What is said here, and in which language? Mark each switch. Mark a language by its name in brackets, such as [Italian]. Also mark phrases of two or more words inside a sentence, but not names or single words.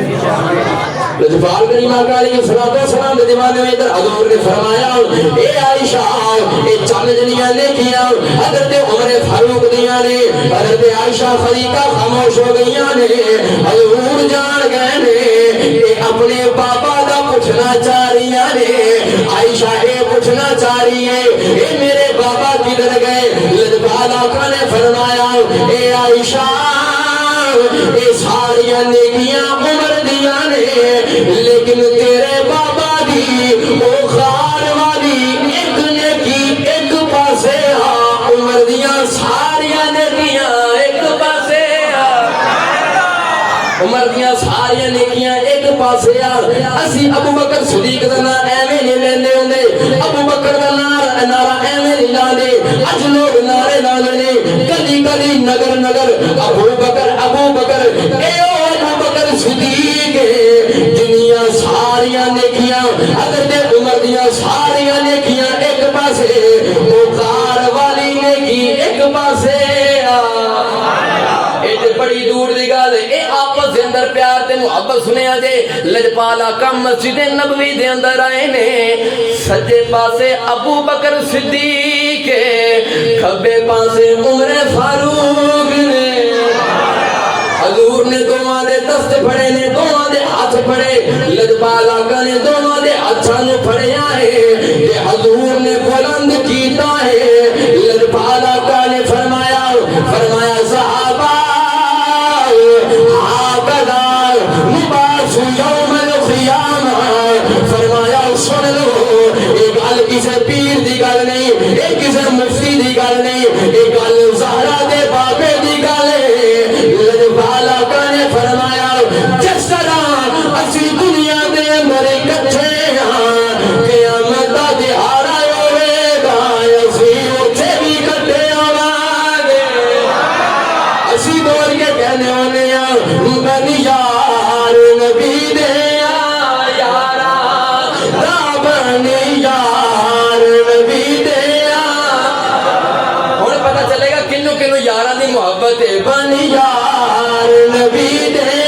[Punjabi] لجپال کریم آقا [Arabic] علیہ السلام [Punjabi] دے دیوانے میں ادھر حضور نے فرمایا اے عائشہ اے چند جنیاں نیکیاں حضرت عمر فاروق دیاں نے حضرت عائشہ صدیقہ خاموش ہو گئیاں نے حضور جان گئے نے اے اپنے بابا دا پوچھنا چاہ رہی نے عائشہ اے پوچھنا چاہ رہی ہے اے میرے بابا کدھر گئے لجپال آقا نے فرمایا اے عائشہ اے ساریاں نیکیاں عمر دیاں نے لیکن تیرے بابا دی او خار والی ایک نیکی ایک پاسے ہاں عمر دیاں ساریاں نیکیاں ایک عمر دیاں ساریاں نیکیاں ایک پاسے اسی ابو بکر صدیق دا نام ایویں نہیں لیندے ہوندے ابو بکر دا نعرہ ایویں نہیں لاندے اج لوگ نعرے لاندے کدی کدی نگر نگر ابو بکر اے او ابو بکر صدیق دنیا ساریاں نیکیاں حضرت عمر دیاں ساریاں نیکیاں ایک پاسے او کار والی نیکی ایک پاسے بڑی دور دی گل اے آپس دے اندر پیار تے محبت سنیا جے لجپال آقا مسجد نبوی دے اندر آئے نے سجے پاسے ابو بکر صدیق کھبے پاسے عمر فاروق نے حضور نے دونوں دے دست پھڑے نے دونوں دے ہاتھ پھڑے لجپال آقا نے دونوں دے ہاتھاں نوں پھڑیا ہے تے حضور نے بلند کیتا ہے لجپال آقا نے فرمایا صحابہ [Arabic] یوم القیامہ [Punjabi] فرمایا سن لو ایک گل کسی پیر دی گل نہیں ایک کسی مفتی دی گل نہیں ایک گل زہرا دے بابے دی گل ہے لجپال آقا نے فرمایا جس طرح اسی دنیا دے اندر اکٹھے ہاں قیامت دا دہاڑا ہوے گا اسی اوتھے بھی اکٹھے ہوواں گے اسی بول کے کہنے ہونے بنی یار نبی دے یارا بنی یار نبی دے ہن پتہ چلے گا کنوں کنوں یاراں دی محبت ہے بنی یار نبی دے